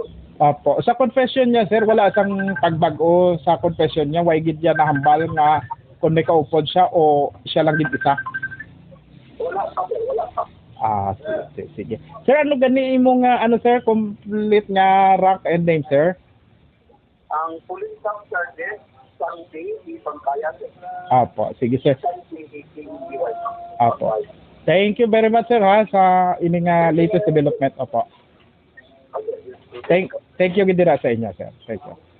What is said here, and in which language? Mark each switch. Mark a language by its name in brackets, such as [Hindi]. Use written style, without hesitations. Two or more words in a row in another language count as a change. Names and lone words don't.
[Filipino] Opo. [Hiligaynon] Sa confession niya, sir, wala sang pagbago sa confession niya. Waigid niya nahambal nga kung may kaupod siya o siya lang din isa. Wala pa. Sige. Sir, ano gani mo nga, sir, complete nga [English] rank and name, [Hiligaynon] sir? Ang police staff sergeant, Sunday, di Pangkayan. [Filipino] Opo. Sige, sir. Sunday, Opo. [English] Thank you very much, [Hiligaynon] sir, ha, sa ining [English] latest development. [Hiligaynon] Opo. [English] Thank you [Hiligaynon] gidira sa inyo, sir. [English] Thank you.